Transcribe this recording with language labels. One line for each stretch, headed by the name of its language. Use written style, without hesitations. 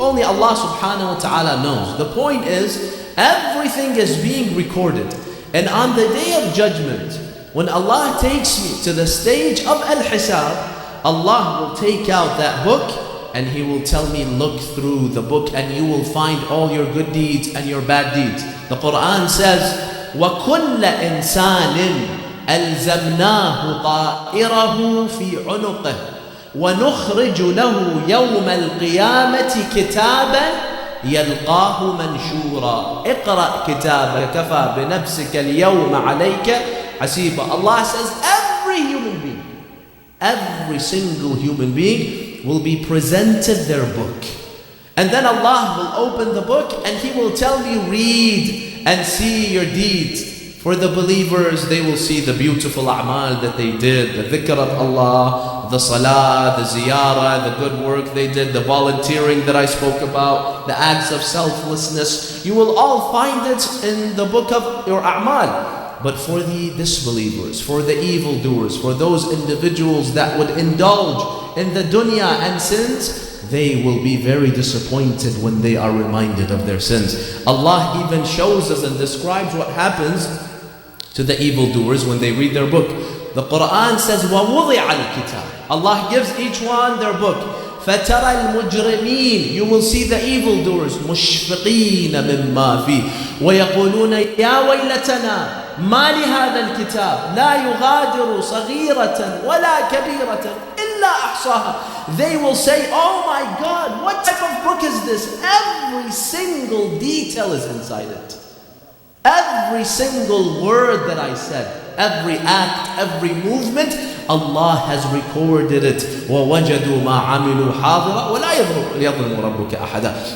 English: Only Allah subhanahu wa ta'ala knows. The point is, everything is being recorded. And on the day of judgment, when Allah takes me to the stage of Al-Hisab, Allah will take out that book and He will tell me, look through the book and you will find all your good deeds and your bad deeds. The Quran says,
Arabic: وَكُلَّ إِنسَانٍ أَلْزَمْنَاهُ طَائِرَهُ فِي عُنُقِهِ وَنُخْرِجُ لَهُ يَوْمَ الْقِيَامَةِ كِتَابًا يَلْقَاهُ مَنْشُورًا اقرأ كتابك كفى بنفسك اليوم عليك حسيبا.
English: Allah says every human being, every single human being will be presented their book. And then Allah will open the book and He will tell me, read and see your deeds. For the believers, they will see the beautiful a'mal that they did, the dhikr of Allah, the salah, the ziyarah, the good work they did, the volunteering that I spoke about, the acts of selflessness. You will all find it in the book of your a'mal. But for the disbelievers, for the evildoers, for those individuals that would indulge in the dunya and sins, they will be very disappointed when they are reminded of their sins. Allah even shows us and describes what happens to the evildoers when they read their book. The Quran says,
Arabic: وَوُضِعَ الْكِتَابِ.
English: Allah gives each one their book.
Arabic: فَتَرَى الْمُجْرِمِينَ.
English: You will see the evildoers
Arabic: مُشْفِقِينَ مِمَّا فِيهِ وَيَقُولُونَ يَا وَيْلَتَنَا مَا لِهَذَا الْكِتَابِ لَا يُغَادِرُ صَغِيرَةً وَلَا كَبِيرَةً إِلَّا أَحْصَاهَا.
English: They will say, oh my God, what type of book is this? Every single detail is inside it. Every single word that I said, every act, every movement, Allah has recorded it.
Arabic: وَوَجَدُوا مَا عَمِلُوا حَاضِرًا وَلَا يَظْلِمُ رَبُّكَ أَحَدًا.